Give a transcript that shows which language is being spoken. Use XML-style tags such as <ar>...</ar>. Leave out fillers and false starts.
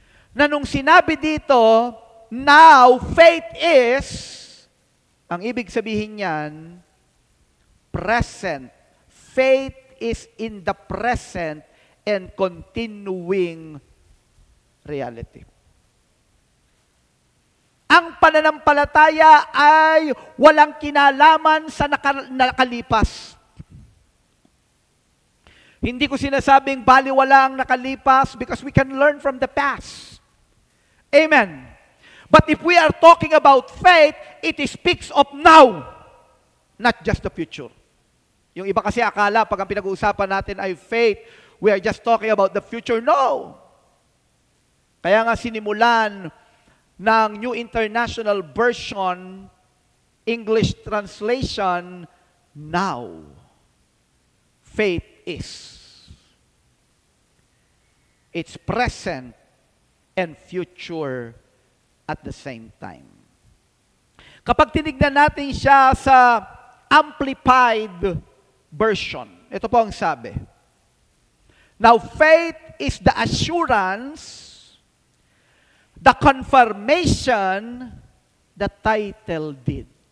<tl>Na nung sinabi dito,</tl> <en>now faith is,</en> <tl>ang ibig sabihin niyan, present.</tl> <en>Faith is in the present and continuing reality.</en> <tl>Ang pananampalataya ay walang kinalaman sa nakalipas. Hindi ko sinasabing baliwala ang nakalipas</tl> <en>because we can learn from the past. Amen. But if we are talking about faith, it speaks of now, not just the future.</en> <tl>Yung iba kasi akala pag ang pinag-uusapan natin ay faith,</tl> <en>we are just talking about the future.</en> <tl>No. Kaya nga sinimulan ng New International Version, English translation,</tl> <en>now. Faith is. It's present and future at the same time.</en> <tl>Kapag tinignan natin siya sa Amplified Version, ito po ang sabi.</tl> <en>Now, faith is the assurance, the confirmation, the title deed.</en>